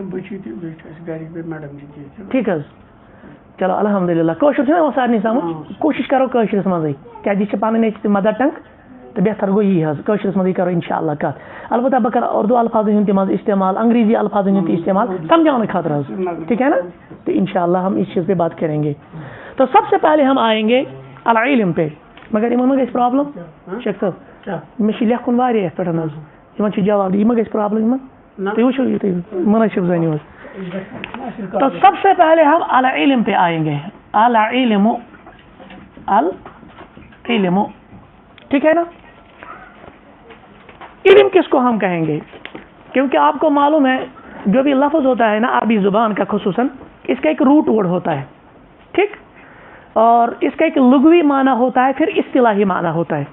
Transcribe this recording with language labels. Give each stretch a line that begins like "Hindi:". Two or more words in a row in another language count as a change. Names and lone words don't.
Kashmiri: ٹھیٖک حظ چلو الحمدللہ کٲشُر چھُنہ یِوان سارنٕے سمجھ کوٗشش کرو کٲشرِس منٛزٕے کیٛازِ یہِ چھِ پنٕنۍ اَسہِ مدر ٹنگ تہٕ بہتر گوٚو یی حظ کٲشرِس منٛزٕے کرو
Arabic: انشاء اللہ
Kashmiri: کتھ البتہ بہٕ کرٕ اردو الفاظن ہُنٛد تہِ منٛز استعمال انگریزی الفاظن ہُنٛد تہِ استعمال سمجھاونہٕ خٲطرٕ حظ
Urdu: ٹھیک ہے نا تو انشاء اللہ ہم اس چیز پہ بات کریں گے. تو سب سے پہلے ہم آئیں گے العلم پہ
Kashmiri: مگر یِمن ما گژھِ پرابلم شیخ صٲب مےٚ چھِ لیکھُن واریاہ یتھ پٮ۪ٹھ حظ یِمن چھُ جواب یہِ ما گژھِ پرابلم یِمن تُہۍ وٕچھو یہِ تُہۍ مُنٲسِب زٲنِو حظ
Urdu: تو سب سے پہلے ہم العلم پہ آئیں گے. العلم، العلم، ٹھیک ہے نا. علم کس کو ہم کہیں گے؟ کیونکہ آپ کو معلوم ہے جو بھی لفظ ہوتا ہے نا عربی زبان کا خصوصاً، اس کا ایک
English: root word
Urdu: ہوتا ہے، ٹھیک، اور اس کا ایک لغوی معنی ہوتا ہے، پھر اصطلاحی معنی ہوتا ہے.